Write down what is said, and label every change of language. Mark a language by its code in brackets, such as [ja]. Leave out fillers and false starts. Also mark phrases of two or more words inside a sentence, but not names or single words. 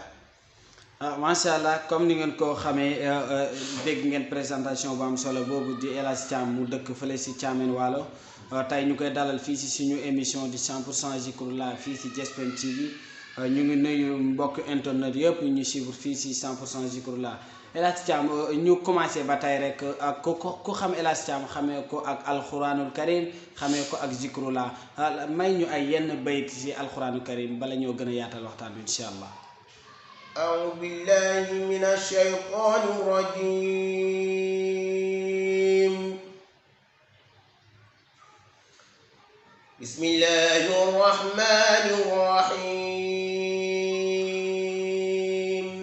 [ar] ما شاء الله [wo] comme ni ngeen ko xamee dégg ngeen présentation bu am solo boobu di El Hadji Thiam mu dëkk fële si Thiamène Waalo tey ñu koy dalal fii si suñu émission di 100% Zikroulah fii si GSPM TV ñu ngi nuyu mbokk internet yëpp ñu suivre fii si 100% Zikroulah. El Hadji Thiam ñu commencé ba tey rek ak ku xam El Hadji Thiam xamee ko ak [ar] القرآن الكريم [wo] xamee ko ak Zikroulah may ñu ay yenn bayt si [ar] القرآن الكريم [wo] bala ñoo gën a yaatal waxtaan bi [ar] إن شاء الله. أعوذ بالله من الشيطان الرجيم. بسم الله الرحمن الرحيم.